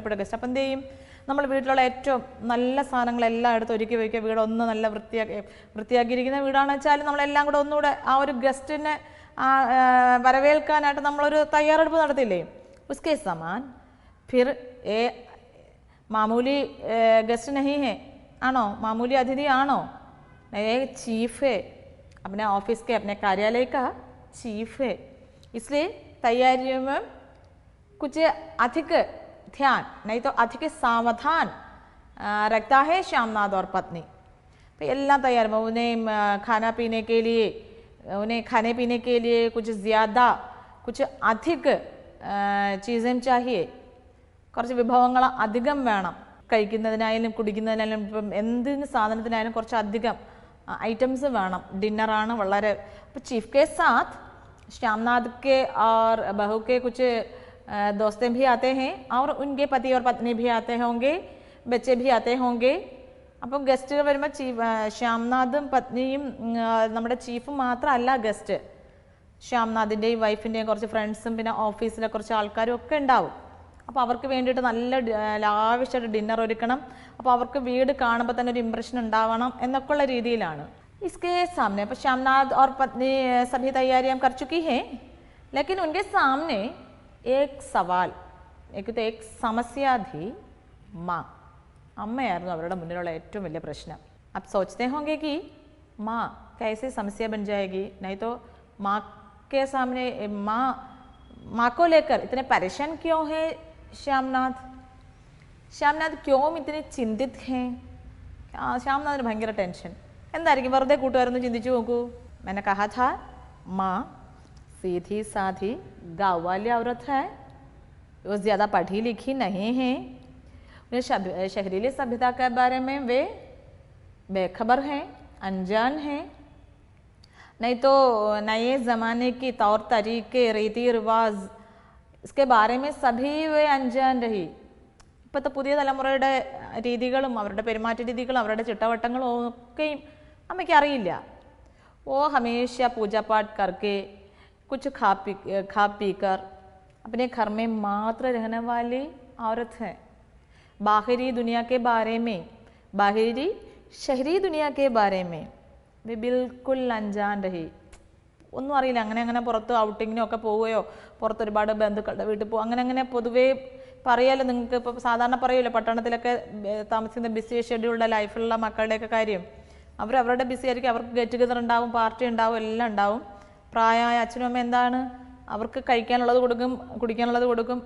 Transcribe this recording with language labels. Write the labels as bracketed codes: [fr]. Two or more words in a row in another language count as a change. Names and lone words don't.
[ml] അപ്പം എന്ത് ചെയ്യും, നമ്മൾ വീട്ടിലുള്ള ഏറ്റവും നല്ല സാധനങ്ങളെല്ലാം എടുത്ത് ഒരുക്കി വയ്ക്കുക, വീടൊന്ന് നല്ല വൃത്തിയാക്കിയിരിക്കുന്ന വീടാണെന്ന് വെച്ചാൽ നമ്മളെല്ലാം കൂടെ ഒന്നുകൂടെ ആ ഒരു ഗസ്റ്റിനെ വരവേൽക്കാനായിട്ട് നമ്മളൊരു തയ്യാറെടുപ്പ് നടത്തില്ലേ. [hi] उसके समान फिर मामूली गेस्ट नहीं है, [ml] ആണോ, മാമൂലി അതിഥി ആണോ, [hi] चीफ है, अपने ऑफिस के अपने कार्यालय का चीफ है, इसलिए तैयारियों में कुछ अधिक ध्यान नहीं तो अधिक सावधान रखता है श्यामनाथ और पत्नी. तो एல்லாம் तैयार में उन्हें खाना पीने के लिए, उन्हें खाने पीने के लिए कुछ ज़्यादा कुछ अधिक चीज़ें चाहिए, [ml] കുറച്ച് വിഭവങ്ങൾ അധികം വേണം. കഴിക്കുന്നതിനായാലും കുടിക്കുന്നതിനായാലും ഇപ്പം എന്തിന് സാധനത്തിനായാലും കുറച്ച് അധികം ഐറ്റംസ് വേണം. ഡിന്നറാണ് വളരെ. [hi] അപ്പോൾ चीफ के साथ श्यामनाथ के और बहू के कुछ दोस्तें भी आते हैं और उनके पति और पत्नी भी आते होंगे, बच्चे भी आते होंगे. [ml] അപ്പം ഗസ്റ്റുകൾ വരുമ്പോൾ ശ്യാംനാഥും പത്നിയും നമ്മുടെ ചീഫും മാത്രമല്ല ഗസ്റ്റ്, ശ്യാംനാഥിൻ്റെയും വൈഫിൻ്റെയും കുറച്ച് ഫ്രണ്ട്സും പിന്നെ ഓഫീസിലെ കുറച്ച് ആൾക്കാരും ഒക്കെ ഉണ്ടാവും. അപ്പോൾ അവർക്ക് വേണ്ടിയിട്ട് നല്ല ലാവിഷായിട്ട് ഡിന്നർ ഒരുക്കണം. അപ്പോൾ അവർക്ക് വീട് കാണുമ്പോൾ തന്നെ ഒരു ഇംപ്രഷൻ ഉണ്ടാവണം എന്നൊക്കെയുള്ള രീതിയിലാണ്. [hi] इसके सामने അപ്പോൾ श्यामनाथ और पत्नी सभी तैयारियां कर चुकी हैं, लेकिन उनके सामने एक सवाल, एक समस्या थी, माँ. [ml] അമ്മയായിരുന്നു അവരുടെ മുന്നിലുള്ള ഏറ്റവും വലിയ പ്രശ്നം. [hi] अब सोचते होंगे कि माँ कैसे समस्या बन जाएगी, नहीं तो माँ के सामने माँ को लेकर इतने परेशान क्यों है श्यामनाथ क्यों इतने चिंतित हैं. [ml] ശ്യാംനാഥിന് ഭയങ്കര ടെൻഷൻ. എന്തായിരിക്കും, വെറുതെ കൂട്ടുകാരൊന്ന് ചിന്തിച്ചു നോക്കൂ. [hi] मैंने कहा था माँ सीधी साधी गाँव वाली औरत है, वो ज़्यादा पढ़ी लिखी नहीं है, शहरीली सभ्यता के बारे में वे बेखबर हैं, अनजान हैं, नहीं तो नए ज़माने की तौर तरीके रीति रिवाज इसके बारे में सभी वे अनजान रही. [ml] ഇപ്പോഴത്തെ പുതിയ തലമുറയുടെ രീതികളും അവരുടെ പെരുമാറ്റ രീതികളും അവരുടെ ചിട്ടവട്ടങ്ങളും ഒക്കെയും അമ്മയ്ക്ക് അറിയില്ല. [hi] वो हमेशा पूजा पाठ करके कुछ खा पी कर अपने घर में मात्र रहने वाली औरत है. बाहरी दुनिया के बारे में, बाहरी शहरी दुनिया के बारे में वे बिल्कुल अनजान रही. [ml] ഒന്നും അറിയില്ല. അങ്ങനെ പുറത്ത് ഔട്ടിങ്ങിനൊക്കെ പോവുകയോ പുറത്ത് ഒരുപാട് ബന്ധുക്കളുടെ വീട്ടിൽ പോകും അങ്ങനെ പൊതുവേ പറയാമല്ലോ. നിങ്ങൾക്ക് ഇപ്പോൾ സാധാരണ പറയുമല്ലോ പട്ടണത്തിലൊക്കെ താമസിക്കുന്ന ബിസി ഷെഡ്യൂളുടെ ലൈഫിലുള്ള മക്കളുടെയൊക്കെ കാര്യം. അവരവരുടെ ബിസി ആയിരിക്കും. അവർക്ക് [en] get together [ml] ഉണ്ടാവും, പാർട്ടി ഉണ്ടാവും, എല്ലാം ഉണ്ടാവും. പ്രായമായ അച്ഛനും അമ്മ എന്താണ്, അവർക്ക് കഴിക്കാനുള്ളത് കൊടുക്കും, കുടിക്കാനുള്ളത് കൊടുക്കും.